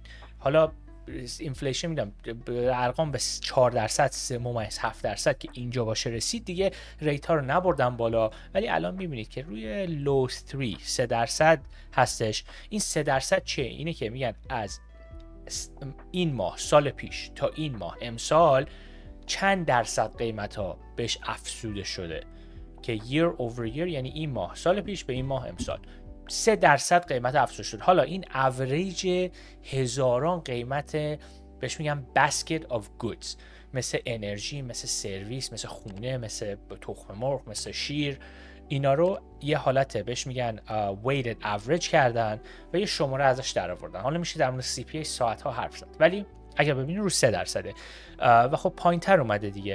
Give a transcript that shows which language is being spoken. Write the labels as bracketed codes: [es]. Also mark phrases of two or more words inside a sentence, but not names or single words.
[fa] حالا اینفلیشن میدم ارقام به 4% 3.7% که اینجا باشه رسید، دیگه ریت ها رو نبردن بالا. ولی الان میبینید که روی لو 3% هستش. این 3% چیه؟ اینه که میگن از این ماه سال پیش تا این ماه امسال چند درصد قیمت ها بهش افزوده شده، که [en] year over year [fa] یعنی این ماه سال پیش به این ماه امسال 3% قیمت افزوده شد. حالا این اوریج هزاران قیمت بهش میگم [en] basket of goods، [fa] مثل انرژی، مثل سرویس، مثل خونه، مثل تخم مرغ، مثل شیر، اینا رو یه حالت بهش میگن [en] weighted average [fa] کردن و یه شماره ازش در آوردن. حالا میشه در مورد CPI ساعت ها حرف زد، ولی اگر ببینید رو 3% و خب پایین تر اومده دیگه.